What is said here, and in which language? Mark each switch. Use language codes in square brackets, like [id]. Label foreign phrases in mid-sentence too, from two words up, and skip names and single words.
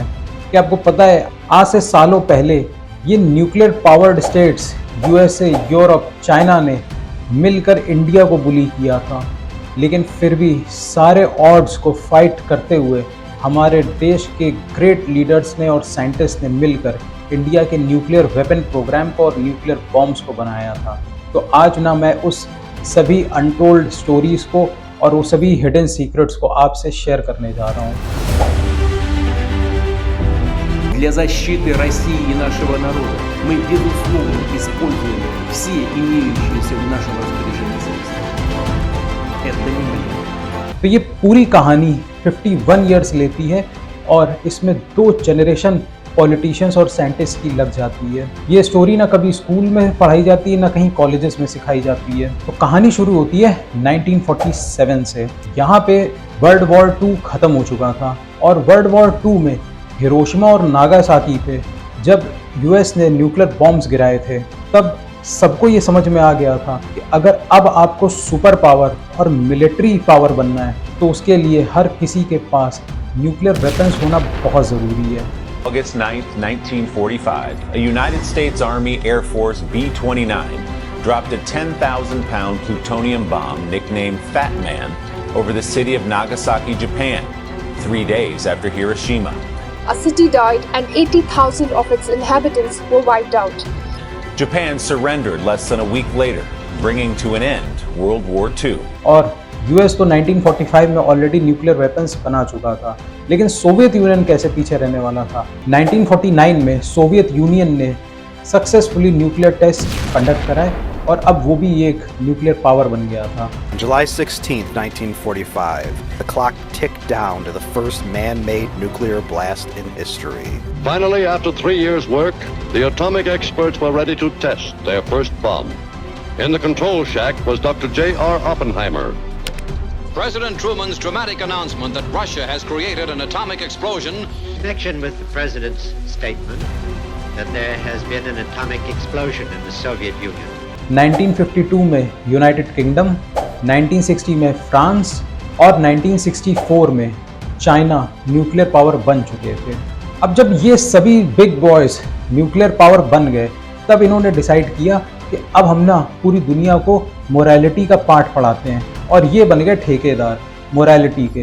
[hi] क्या आपको पता है आज से सालों पहले ये [en] nuclear powered states [hi] यूएसए, यूरोप, चाइना ने मिलकर इंडिया को बुली किया था, लेकिन फिर भी सारे ऑड्स को फाइट करते हुए हमारे देश के [en] great leaders [hi] ने और साइंटिस्ट ने मिलकर इंडिया के [en] nuclear weapon program [hi] को और [en] nuclear bombs [hi] को बनाया था। तो आज ना मैं उस सभी [en] untold stories [hi] को और वो सभी [en] hidden secrets [hi] को आपसे शेयर करने जा रहा हूँ। [ru] Для защиты России и нашего народа мы, безусловно, используем все имеющиеся в нашем распоряжении средства. Это не мы. [hi] तो ये पूरी कहानी 51 इयर्स लेती है और इसमें 2 [en] generation politicians [hi] और साइंटिस्ट की लग जाती है। ये स्टोरी ना कभी स्कूल में पढ़ाई जाती है ना कहीं कॉलेजेस में सिखाई जाती है। तो कहानी शुरू होती है 1947 से। यहाँ पे वर्ल्ड वॉर 2 ख़त्म हो चुका था और वर्ल्ड वॉर 2 में हिरोशिमा और नागासाकी पे जब यूएस ने न्यूक्लियर बॉम्ब्स गिराए थे तब सबको ये समझ में आ गया था कि अगर अब आपको [en] super power [hi] और [en] military power [hi] बनना है तो उसके लिए हर किसी के पास [en] nuclear weapons [hi] होना बहुत ज़रूरी है। [en] August 9th, 1945, a United States Army Air Force B-29 dropped a 10,000-pound plutonium bomb nicknamed Fat Man over the city of Nagasaki, Japan, 3 days after Hiroshima. A city died and 80,000 of its inhabitants were wiped out. Japan surrendered less than a week later, bringing to an end World War II. [hi] और यूएस तो 1945 में [en] already nuclear weapons [hi] बना चुका था, लेकिन सोवियत यूनियन कैसे पीछे रहने वाला था। 1949 में सोवियत यूनियन ने [en] successfully nuclear test conduct [hi] कराए और अब वो भी एक [en] nuclear power [hi] बन गया था। [en] July 16th, 1945, the clock ticked down to the first man-made nuclear blast in history. Finally, after 3 years' work, the atomic experts were ready to test their first bomb. In the control shack was Dr. J.R. Oppenheimer. President Truman's dramatic announcement that Russia has created an atomic explosion. In connection with the president's statement that there has been an atomic explosion in the Soviet Union. [hi] 1952 में यूनाइटेड किंगडम, 1960 में फ्रांस और 1964 में चाइना [en] nuclear power [hi] बन चुके थे। अब जब ये सभी [en] big boys nuclear power [hi] बन गए तब इन्होंने डिसाइड किया कि अब हम ना पूरी दुनिया को मोरालिटी का पाठ पढ़ाते हैं और ये बन गए ठेकेदार मोरालिटी के।